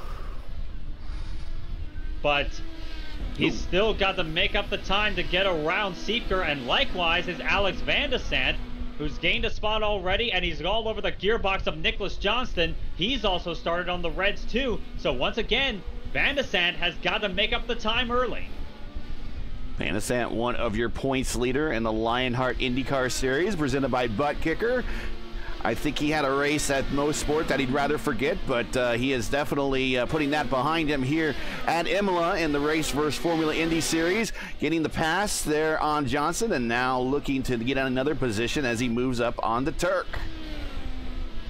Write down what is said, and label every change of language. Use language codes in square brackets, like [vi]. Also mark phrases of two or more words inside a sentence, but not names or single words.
[en] But he's still got to make up the time to get around Siepker, and likewise is Alex Van de Sant, who's gained a spot already, and he's all over the gearbox of Nicholas Johnston. He's also started on the reds too. So once again, Van de Sant has got to make up the time early. Van de Sant, one of your points leader in the Lionheart IndyCar Series, presented by Butt Kicker. I think he had a race at Most Sport that he'd rather forget, but he is definitely putting that behind him here at Imola in the RaceVerse Formula Indy Series, getting the pass there on Johnson, and now looking to get on another position as he moves up on the Turk.